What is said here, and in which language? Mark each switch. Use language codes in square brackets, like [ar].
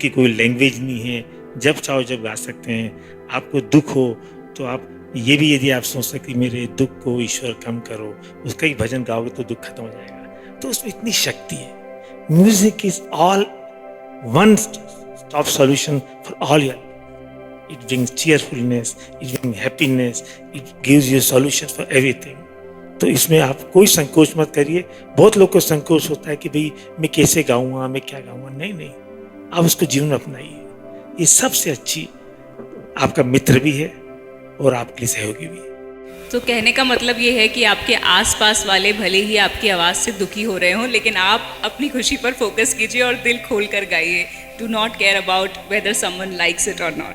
[hi] उसकी कोई लैंग्वेज नहीं है, जब चाहो जब गा सकते हैं। आपको दुख हो तो आप ये भी, यदि आप सोच सकते मेरे दुख को ईश्वर कम करो, उसका ही भजन गाओगे तो दुख खत्म हो जाएगा। तो उसमें इतनी शक्ति है। [en] Music is all one stop solution for all your. It brings cheerfulness, it brings happiness, it gives you solutions for everything. [hi] तो इसमें आप कोई संकोच मत करिए। बहुत लोग को संकोच होता है कि भाई मैं कैसे गाऊंगा, मैं क्या गाऊंगा। नहीं, आप उसको जीवन में अपनाइए। ये सबसे अच्छी आपका मित्र भी है और आपके लिए सहयोगी भी है। तो कहने का मतलब ये है कि आपके आसपास वाले भले ही आपकी आवाज़ से दुखी हो रहे हों, लेकिन आप अपनी खुशी पर फोकस कीजिए और दिल खोल कर गाइए। [en] Do not care about whether someone likes it और not.